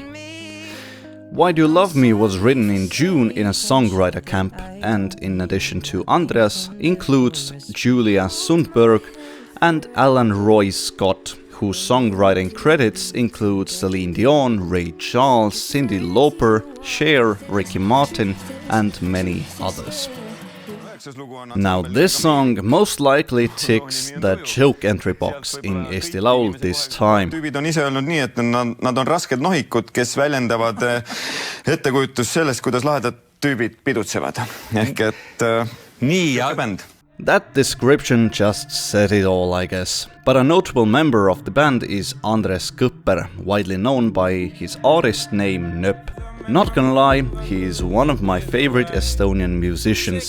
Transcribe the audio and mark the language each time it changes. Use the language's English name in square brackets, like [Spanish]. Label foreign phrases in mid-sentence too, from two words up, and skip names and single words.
[English] Why Do You Love Me was written in June in a songwriter camp and, in addition to Andreas, includes Julia Sundberg and Alan Roy Scott, whose songwriting credits include Celine Dion, Ray Charles, Cyndi Lauper, Cher, Ricky Martin and many others. Now this song most likely ticks the joke entry box in Eesti Laul this time. [Estonian] Tüübid on ise öelnud nii, et nad on rasked nohikud, kes väljendavad ettekujutust sellest, kuidas lahedad tüübid pidutsevad. Ehk et nii ja bänd. [English] That description just said it all, I guess. But a notable member of the band is Andres Kõpper, widely known by his artist name Nöp. Not gonna lie, he is one of my favorite Estonian musicians.